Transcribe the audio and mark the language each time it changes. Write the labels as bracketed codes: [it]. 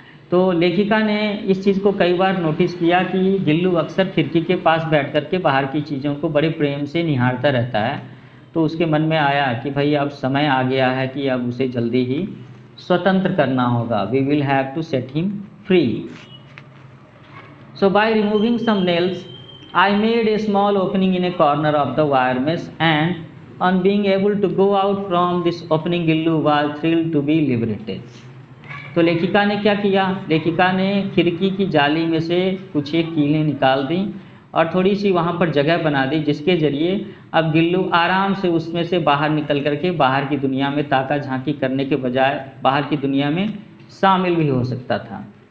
[hi] तो लेखिका ने इस चीज़ को कई बार नोटिस किया कि गिल्लू अक्सर खिड़की के पास बैठ कर के बाहर की चीज़ों को बड़े प्रेम से निहारता रहता है। तो उसके मन में आया कि भाई अब समय आ गया है कि अब उसे जल्दी ही स्वतंत्र करना होगा, [en] We will have to set him free. So by removing some nails, I made a small opening in a corner of the wire mesh, and on being able to go out from this opening, Gillu was thrilled to be liberated. [hi] तो लेखिका ने क्या किया, लेखिका ने खिड़की की जाली में से कुछ एक कीलें निकाल दी और थोड़ी सी वहाँ पर जगह बना दी, जिसके जरिए अब गिल्लू आराम से उसमें से बाहर निकल करके बाहर की दुनिया में ताका झांकी करने के बजाय बाहर की दुनिया में शामिल भी हो सकता था।